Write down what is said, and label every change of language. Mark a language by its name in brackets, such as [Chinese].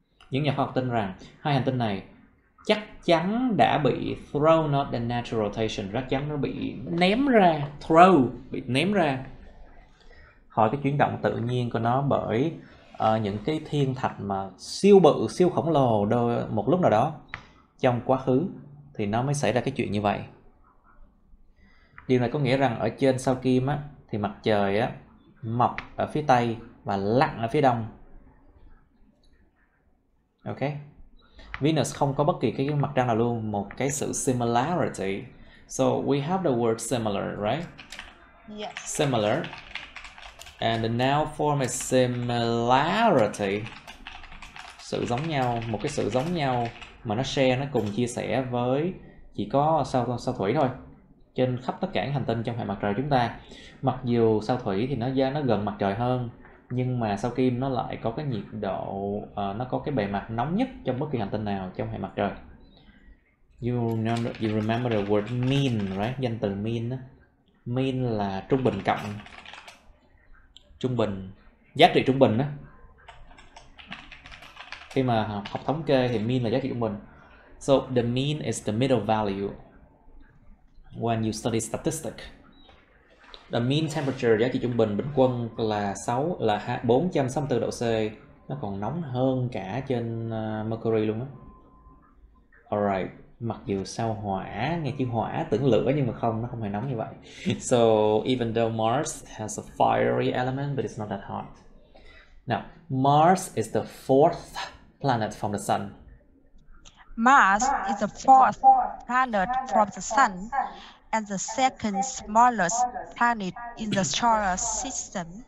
[Vietnamese] Những nhà khoa học tin rằng hai hành tinh này chắc chắn đã bị [English] thrown out the natural rotation, [Vietnamese] chắc chắn nó bị ném ra, bị ném ra khỏi cái chuyển động tự nhiên của nó bởi những cái thiên thạch mà siêu bự, siêu khổng lồ một lúc nào đó trong quá khứ thì nó mới xảy ra cái chuyện như vậy. Điều này có nghĩa rằng ở trên sao Kim á, thì mặt trời á, mọc ở phía tây và lặn ở phía đông. Ok. Venus không có bất kỳ cái mặt trăng nào luôn, một cái sự similarity. [English] So we have the word similar, right? Yes. Similar. And the noun form is similarity. [Vietnamese] Sự giống nhau, một cái sự giống nhau mà nó share, nó cùng chia sẻ với chỉ có sao Thủy thôi. Trên khắp tất cả các hành tinh trong hệ mặt trời chúng ta. Mặc dù sao Thủy thì nó gần mặt trời hơn, nhưng mà sao Kim nó lại có cái nhiệt độ, nó có cái bề mặt nóng nhất trong bất kỳ hành tinh nào trong hệ mặt trời. [English] You remember the word mean, right? [Vietnamese] Danh từ mean đó. Mean là trung bình cộng. Trung bình, giá trị trung bình đó. Khi mà học thống kê thì mean là giá trị trung bình. [English] So the mean is the middle value when you study statistics. The mean temperature, [Vietnamese] giá trị trung bình bình quân là 464 độ C. Nó còn nóng hơn cả trên Mercury luôn á. Alright, mặc dù sao Hỏa, nghe chữ hỏa tưởng lửa nhưng mà không, nó không hề nóng như vậy. [English] So even though Mars has a fiery element, but it's not that hot. Now, Mars is the fourth planet from the Sun. Mars is the fourth planet from the Sun and the second smallest planet in the solar system.